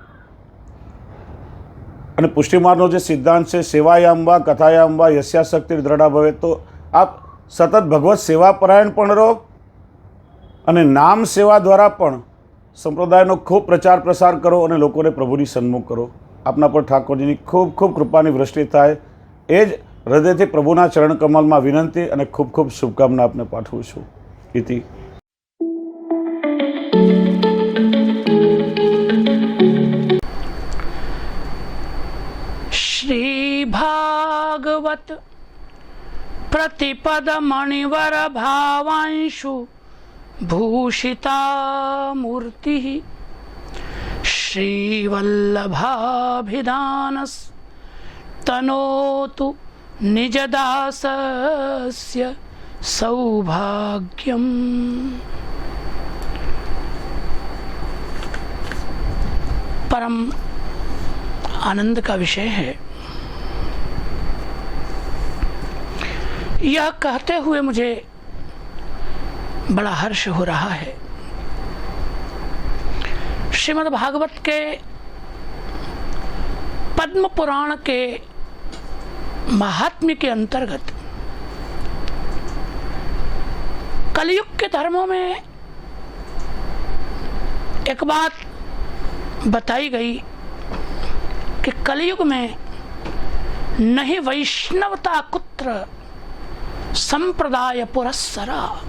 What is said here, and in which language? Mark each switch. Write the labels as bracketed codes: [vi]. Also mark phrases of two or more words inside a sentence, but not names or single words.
[gu] અને પુષ્ટિમાર્ગનો જે સિદ્ધાંત છે, [sa] સેવાયામ વા કથાયામ વા યસ્યાશક્તિ દ્રઢા ભવે, [gu] તો આપ સતત ભગવત સેવા પરાયણ પણ રહો અને નામ સેવા દ્વારા પણ સંપ્રદાયનો ખૂબ પ્રચાર પ્રસાર કરો અને લોકોને પ્રભુની સન્મુખ કરો. આપના પર ઠાકોરજીની ખૂબ ખૂબ કૃપાની વૃષ્ટિ થાય, એ જ હૃદયથી પ્રભુના ચરણ કમલમાં વિનંતી અને ખૂબ ખૂબ શુભકામના આપને પાઠવું છું. ઇતિ. [sa] श्री भागवत प्रतिपद मणिवर भावांशु भूषिता मूर्ति श्री वल्लभाभिधानस तनोतु निजदासस्य सौभाग्यम. [hi] परम आनंद का विषय है. यह कहते हुए मुझे बड़ा हर्ष हो रहा है. श्रीमद् भागवत के पद्म पुराण के महात्म्य के अंतर्गत कलयुग के धर्मों में एक बात बताई गई कि कलयुग में [sa] नहीं वैष्णवता कुत्र संप्रदाय पुरस्सरा.